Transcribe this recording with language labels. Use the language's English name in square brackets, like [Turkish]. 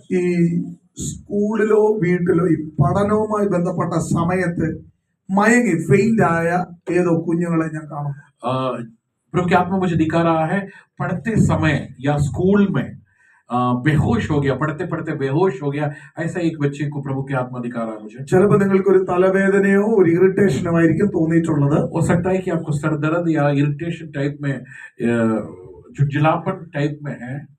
[Malayalam] ഈ സ്കൂളിലോ വീട്ടിലോ ഈ പഠനവുമായി ബന്ധപ്പെട്ട സമയത്ത് മയങ്ങി ഫെയിന്റ് ആയ ഏതോ കുഞ്ഞുങ്ങളെ ഞാൻ കാണും. [Hindi] प्रभु की आत्मा मुझे दिखा रहा है पढ़ते समय या स्कूल में बेहोश हो गया, पढ़ते पढ़ते बेहोश हो गया, ऐसा एक बच्चे को प्रभु की आत्मा दिखा रहा है मुझे। [Malayalam] ചിലപ്പോൾ നിങ്ങൾക്ക് ഒരു തലവേദനയോ ഒരു ഇറിറ്റേഷനോ ആയിരിക്കും തോന്നിയിട്ടുള്ളത്. [Hindi] हो सकता है कि आपको सर दर्द या इरिटेशन टाइप में झुंझलापन टाइप में है,